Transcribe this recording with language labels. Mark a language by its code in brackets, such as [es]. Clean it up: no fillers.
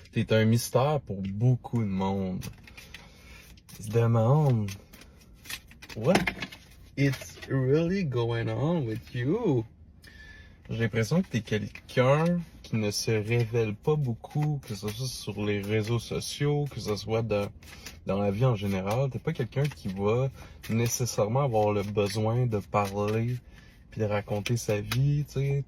[fr] T'es un mystère pour beaucoup de monde. Ils se demandent, [en] what is really going on with you? [fr] J'ai l'impression que t'es quelqu'un qui ne se révèle pas beaucoup, que ce soit sur les réseaux sociaux, que ce soit dans la vie en général. T'es pas quelqu'un qui va nécessairement avoir le besoin de parler puis de raconter sa vie, tu sais.